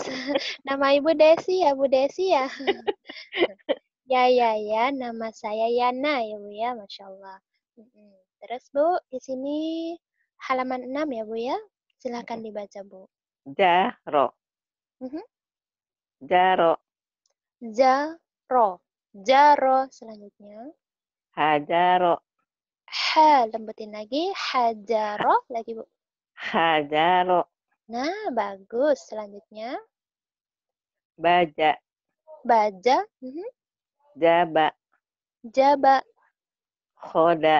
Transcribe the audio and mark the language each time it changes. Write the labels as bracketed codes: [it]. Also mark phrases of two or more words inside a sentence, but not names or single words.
[id] Nama Ibu Desi ya, Bu Desi ya. Ya, nama saya Yana ya Bu ya, Masya Allah. Terus Bu, di sini halaman 6 ya Bu ya. Silahkan dibaca Bu. [ar] Jaro, Mhm. jaro, Jaro, jaro selanjutnya. hajaro, Ha, [id] lembutin lagi. Hajaro lagi Bu. [ar] hajaro, [id] Nah, bagus. Selanjutnya. [ar] baja, Baja. Mhm. jaba, Jaba. khoda,